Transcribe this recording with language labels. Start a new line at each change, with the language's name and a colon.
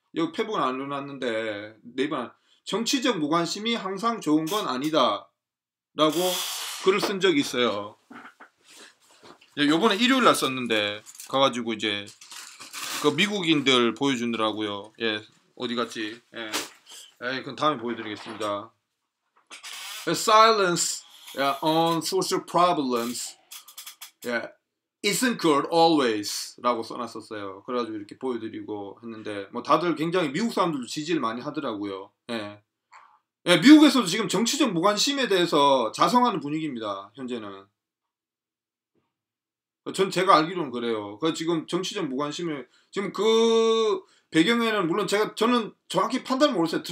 Korean: 여기 페북은 안 넣어놨는데 네이버 정치적 무관심이 항상 좋은 건 아니다라고 글을 쓴 적이 있어요. 요번에 일요일 날 썼는데 가가지고 이제 그 미국인들 보여주느라고요. 예, 어디 갔지? 예, 그건 다음에 보여드리겠습니다.
English: Silence on social problems. Isn't good always
Korean: 라고 써놨었어요. 그래가지고 이렇게 보여드리고 했는데 뭐 다들 굉장히 미국 사람들도 지지를 많이 하더라고요. 미국에서도 지금 정치적 무관심에 대해서 자성하는 분위기입니다. 현재는. 전 제가 알기로는 그래요. 그 지금 정치적 무관심을 지금 그 배경에는 물론 저는 정확히 판단을 모르겠어요.